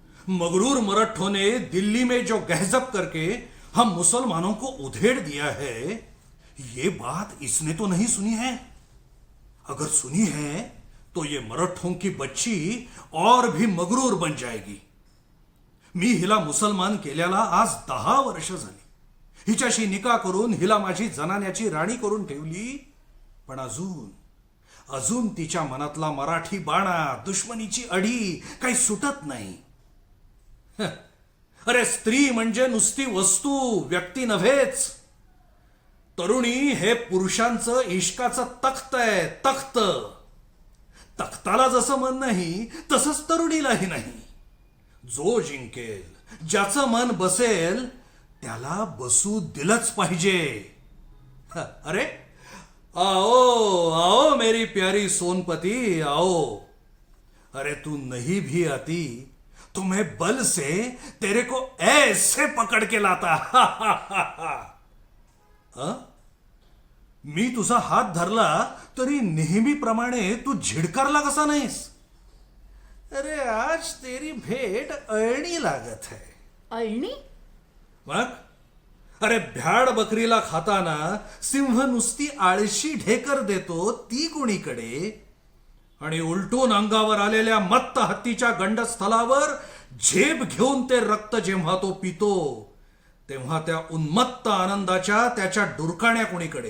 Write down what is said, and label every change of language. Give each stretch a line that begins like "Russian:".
Hindi: मगरूर मराठों ने दिल्ली में जो गहजब करके हम मुसलमानों को उधेड़ दिया है, ये बात इसने तो नहीं सुनी है. अगर सुनी है तो ये मराठों की बच्ची और भी मगरूर बन जाएगी.
Marathi: मी हिला मुसलमान केल्याला आज 10 वर्ष झाली. हिच्याशी निकाह करून हिला माझी जनान्याची राणी करून ठेवली, पण अजून तिच्या मनातला मराठी बाणा, दुश्मनीची अडी काही सुटत नाही. अरे स्त्री म्हणजे नुसती वस्तू, व्यक्ती नव्हेच. तरुणी हे पुरुषांचं इश्काचं तख्त आहे, तख्त. तख्ताला जसं मन नाही तसंच तरुणीलाही नाही. जो जिंकेल, ज्याचं मन बसेल, त्याला बसू दिलंच पाहिजे.
Hindi: अरे आओ आओ मेरी प्यारी सोनपति, आओ. अरे तू नहीं भी आती तो मैं बल से तेरे को ऐसे पकड़ के लाता.
Marathi: मी तुझा हात धरला तरी नेहमीप्रमाणे तू झिडकारला कसा नाहीस?
Hindi: अरे आज तेरी भेट अळणी लागत है.
Marathi: अळणी? मग अरे भ्याड बकरीला खाताना सिंह नुसती आळशी ढेकर देतो ती कुणीकडे, आणि उलटून अंगावर आलेल्या मत्त हत्तीच्या गंडस्थलावर झेप घेऊन ते रक्त जेव्हा तो पितो तेव्हा त्या उन्मत्त आनंदाच्या त्याच्या डुरकाण्या कुणीकडे.